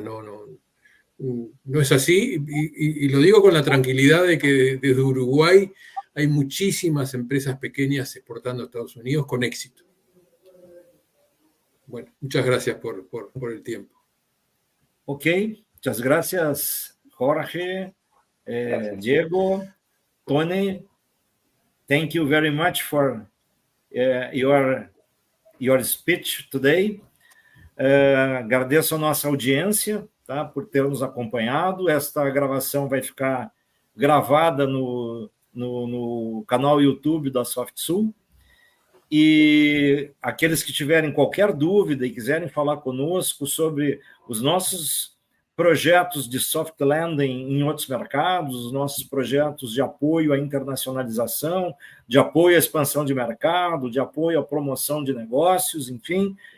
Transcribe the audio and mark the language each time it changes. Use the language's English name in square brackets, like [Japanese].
[Spanish] No es así, y lo digo con la tranquilidad de que desde Uruguay hay muchísimas empresas pequeñas exportando a Estados Unidos con éxito. Bueno, muchas gracias por el tiempo. Ok, muchas gracias, Jorge, gracias. Diego, Tony. [English] Thank you very much for your speech today. [Portuguese] Agradeço a nossa audiência, tá, por ter nos acompanhado. Esta gravação vai ficar gravada no canal YouTube da SoftSul. E aqueles que tiverem qualquer dúvida e quiserem falar conosco sobre os nossos projetos de soft landing em outros mercados, os nossos projetos de apoio à internacionalização, de apoio à expansão de mercado, de apoio à promoção de negócios, enfim,